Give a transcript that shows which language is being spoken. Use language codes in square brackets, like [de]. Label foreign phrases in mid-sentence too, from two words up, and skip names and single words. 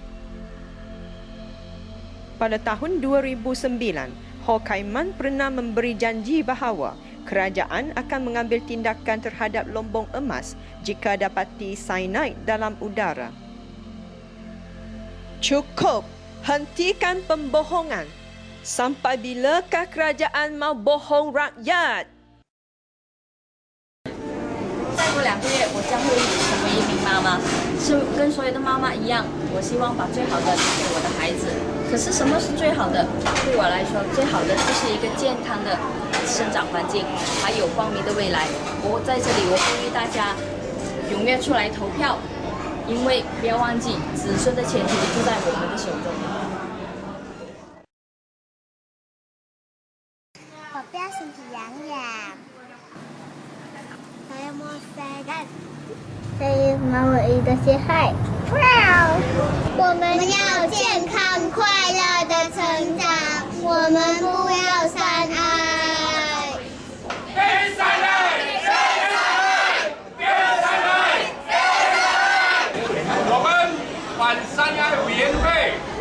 [ms] Pada tahun 2009, Hokkaiman pernah memberi janji bahawa kerajaan akan mengambil tindakan terhadap lombong emas jika dapati cyanide dalam udara. Cukup! Hentikan pembohongan! Sampai bilakah kerajaan mau bohong rakyat? [zh] 再过2个月，我将会成为一名妈妈，是跟所有的妈妈一样，我希望把最好的给我的孩子。可是什么是最好的？对我来说，最好的就是一个健康的生长环境，还有光明的未来。我在这里，我呼吁大家踊跃出来投票，因为不要忘记，子孙的前途就在我们的手中。我不要身体痒痒， [ms] saya mau sehat. Saya mau hidup sehat. Wow！ [zh] 我们要健康快乐的成长，我们不要三爱。非三爱，非三爱，非三爱，非三爱。我们反三爱委员会